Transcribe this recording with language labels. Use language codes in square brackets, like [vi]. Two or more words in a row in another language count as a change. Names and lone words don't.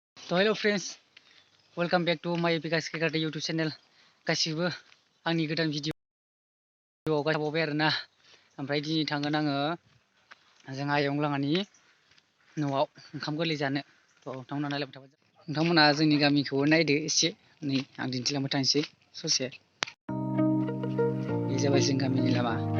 [en] So hello friends, welcome back to my Vikas Kekate YouTube channel. [brx] गासिबो आंनि गोदान भिडिअ'आव गायबावबाय आरोना। ओमफ्राय दिनै थांगोन आङो जों आयंलाङानि न'आव ओंखाम गोरलै जानो। नोंथांमोना नायलांबाय थाबानो जाबाय। नोंथांमोना जोंनि गामिखौबो नायदो एसे। नै आं दिन्थिलांबाय थानोसै ससे। बे जाबाय जों गामिनि लामा।